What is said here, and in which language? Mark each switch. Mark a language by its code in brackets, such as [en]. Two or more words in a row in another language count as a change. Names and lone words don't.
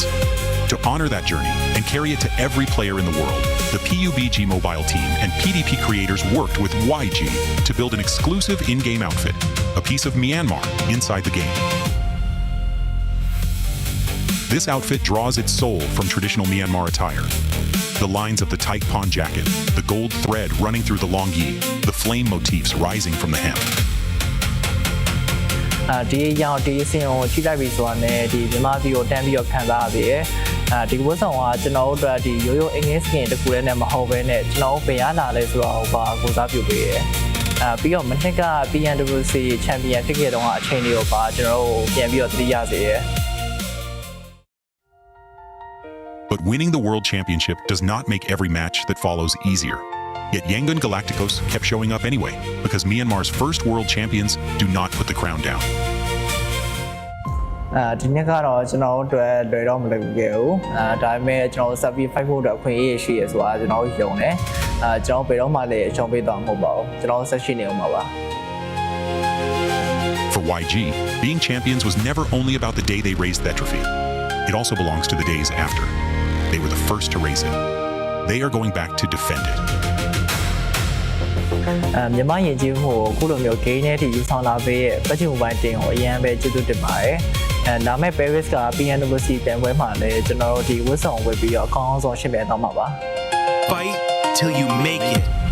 [en] To honor that journey and carry it to every player in the world, the PUBG Mobile team and PDP creators worked with YG to build an exclusive in-game outfit, a piece of Myanmar inside the game. This outfit draws its soul from traditional Myanmar attire. The lines of the tight pawn jacket, the gold thread running through the long yi, the flame motifs rising from the hem. [my] ဒီရောင်ဒီအစင်ကိုချိလိုက်ပြီဆိုတာနဲ့ဒီမြန်မာပြည်ကိုတန်းပြီးတော့ခံစားရပြီ။ဒီဝတ်ဆောင်ကကျွန်တော်တို့အတွက်ဒီရိုးရိုးအင်္ဂလိပ်စကင်တစ်ခုတည်းနဲ့မဟုတ်ဘဲနဲ့ကျွန်တော်ဘယ်ရလာလဲဆိုတော့ဘာကိုစားပြုပေးရဲ။ပြီးတော့မနှစ်က PMWC ချန်ပီယံဖြစ်ခဲ့တော့အချိန်လေးကိုပါကျွန်တော်တို့ပြန်ပြီးတော့သတိရစေရဲ။ [en] But winning the World Championship does not make every match that follows easier. Yet Yangon Galacticos kept showing up anyway, because Myanmar's first world champions do not put the crown down. [my] ဒီနေ့ကတော့ကျွန်တော်တို့အတွက်လွယ်တော့မလွယ်ဘူးခဲ့ဘူး။ဒါပေမဲ့ကျွန်တော်ဆက်ပြီး5ဖို့အတွက်အခွင့်အရေးရှိရဆိုတာကျွန်တော်ယုံတယ်။ကျွန်တော်ဘယ်တော့မှလည်းအရှုံးပေးသွားမှာမဟုတ်ပါဘူး။ကျွန်တော်ဆက်ရှိနေအောင်ပါပါ။ [en] For YG, being champions was never only about the day they raised that trophy. It also belongs to the days after. They were the first to raise it. They are going back to defend it. [my] မြန်မာယဉ်ကျေးမှုကိုအခုလိုမျိုး gain နဲ့ထိယူဆောင်လာပေးရဲ့ PUBG Mobile တင်ကိုအရင်ပဲကျေးဇူးတင်ပါတယ်။ဒါမဲ့ Paris က PMWC တင်ပွဲမှာလည်းကျွန်တော်တို့ဒီဝတ်ဆောင်ဝတ်ပြီးတော့အကောင်းဆုံးရှင်းပြသွားမှာပါ။ [en] Fight till you make it.